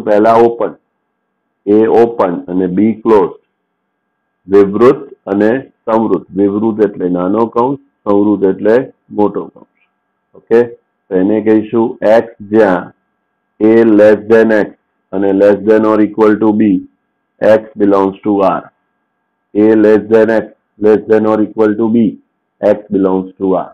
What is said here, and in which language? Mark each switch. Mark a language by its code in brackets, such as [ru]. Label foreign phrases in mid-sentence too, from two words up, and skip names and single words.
[gu] પહેલા ઓપન, a ઓપન અને b ક્લોઝ. વિવૃત અને સંવૃત. વિવૃત એટલે નાનો કૌંસ, સંવૃત એટલે મોટો કૌંસ. ઓકે, તો એને કહીશું x જ્યાં a [en] less than [gu] x અને [en] less than or equal to [gu] b, [en] x belongs to R. a less than x less than or equal to b, x belongs to R.